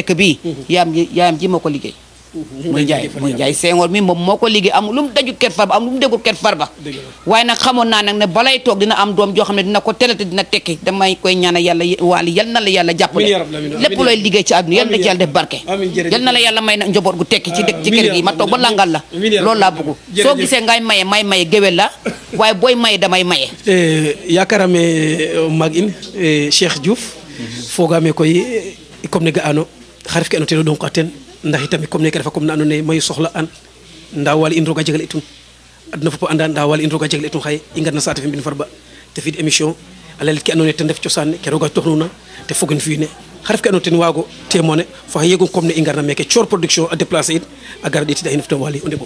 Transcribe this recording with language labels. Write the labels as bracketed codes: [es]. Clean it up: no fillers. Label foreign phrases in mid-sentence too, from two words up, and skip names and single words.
[wo] dëkk bii yaayam ji moo ko liggéey muy Njaay Senghor mi moom moo ko liggéey amul lu mu daju kër Farba amul lu mu dégul kër Farba waaye nag xamoon naa nag ne balay toog dina am doom joo xam ne dina ko telate dina tekki damay koy ñaanal yàlla Waly yal na la yàlla jàppale lépp looy liggéey ci àdduna yal na ci yàlla def barke yal na la yàlla may na njaboot gu tekki ci dëkk ci kër gi ma toog ba langal la loolu laa bëgg soo gisee ngay maye géwél la waaye booy maye damay maye [srr] yakarame mag in Cheikh Diouf fogaame koy comme ne ga'ano xaref ke ano teno ɗonka ten ndax itamit comme ne ke refa comme na andoona yee mayu soxla an ndaa Waly in roog a jegal itun adna fopo anda nda wali in roga jegle tum xaye i ngarna saate fe mbin farba te fi'id émission a layel ke andoona yee ten ref cosaan ne ke roga toxnuna te fogin fi'ine xa ref ke andoona yee ten waago témoigner fa xa yegum comme ne i ngarna meke Thior Production a déplacer it a gara ɗeetida in to wali o ndeɓof